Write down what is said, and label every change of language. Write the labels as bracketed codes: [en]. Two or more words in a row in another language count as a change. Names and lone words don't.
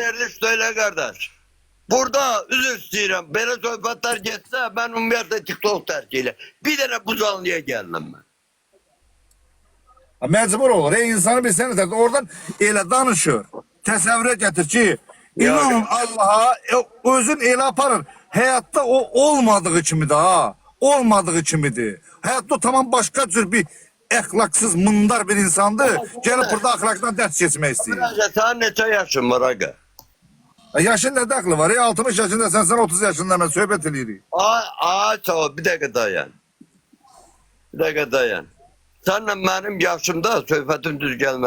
[az] veriliş söylə qardaş. Burada üzr istəyirəm. Belə söhbətlər getsə mən ümumiyyətlə TikTok tərk elə. Bir dənə bu canlıya gəldim mən. Mecbur olur. İnsanı bir [tr] sene de oradan [az] elə danışır. Təsəvvürə gətir ki, inanın Allah'a özün elə aparır. Hayatta o olmadığı kimidir ha. Olmadığı kimidir. [tr] Hayatta o tamam başka tür bir [az] əxlaqsız, mındar bir insandır. Gəlib burada əxlaqdan dərs keçmək istəyir. Bence sənin neçə yaşın var aga? Yaşın nə dəxli var? 60 yaşında sen 30 yaşında mən söhbət edirik. Sağ ol, bir dəqiqə dayan. Bir dəqiqə dayan. Sənlə mənim yaşımda söhbətin düz gəlməz.